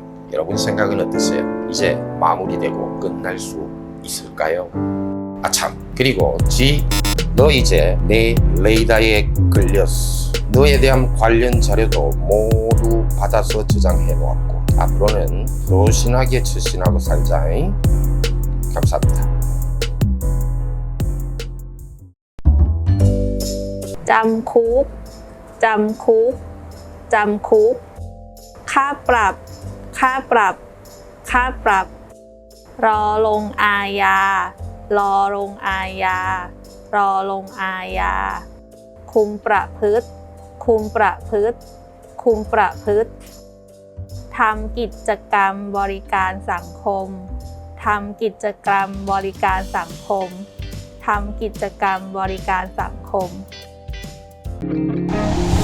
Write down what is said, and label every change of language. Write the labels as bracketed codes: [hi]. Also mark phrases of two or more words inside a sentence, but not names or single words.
[ko] 여러분 생각은 어떠세요? 이제 마무리되고 끝날 수 있을까요? 아참, 그리고 너 이제 내 레이더에 걸렸어. 너에 대한 관련 자료도 모두 받아서 저장해 놓았고 앞으로는 조신하게 처신하고 살자. 잉? 감사합니다. [th] จำคุก จำคุก จำคุก ค่าปรับ ค่าปรับ ค่าปรับ ร อลงอาญา รอลงอาญา รอลงอาญา คุมประพฤติ คุมประพฤติ คุมประพฤติ ทำกิจกรรมบริการสังคม ทำกิจกรรมบริการสังคม ทำกิจกรรมบริการสังคม